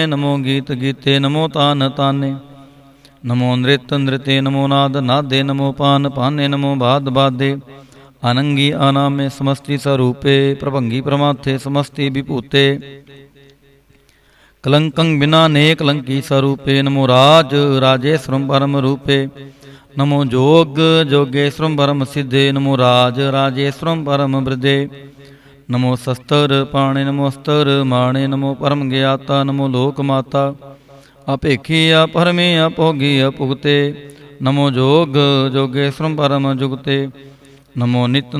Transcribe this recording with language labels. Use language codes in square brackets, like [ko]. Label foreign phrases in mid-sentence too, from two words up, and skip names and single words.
[bra] ਨਮੋ ਗੀਤ ਗੀਤੇ ਨਮੋ ਤਾਨ ਤਾਨੇ। ਨਮੋ ਨ੍ਰਿਤ ਨ੍ਰਿਤੇ ਨਮੋ ਨਾਦ ਨਾਦੇ। ਨਮੋ ਪਾਨ ਪਾਨੇ ਨਮੋ ਬਾਦ ਬਾਦੇ। ਅਨੰਗੀ ਅਨਾਮੇ ਸਮਸਤੀ ਸਰੂਪੇ। ਪ੍ਰਭੰਗੀ ਪ੍ਰਮਾਥੇ ਸਮਸਤੀ ਵਿਭੂਤੇ। ਕਲੰਕੰ ਬਿਨਾ ਨੇ ਕਲੰਕੀ ਸਰੂਪੇ। ਨਮੋ ਰਾਜ ਰਾਜੇਸ਼ਵਰੰ ਪਰਮ ਰੂਪੇ। नमो जोग जोगेश्वरम परम सिद्धे नमो राज राजेश्वरम परम वृद्धे नमो शस्त्र पाणे नमो अस्त्र माणे नमो परम ज्ञाता नमो लोक माता अपेखी अपरमे अपोगी अपुगते नमो जोग जोगेश्वरम परम जुगते नमो नित्य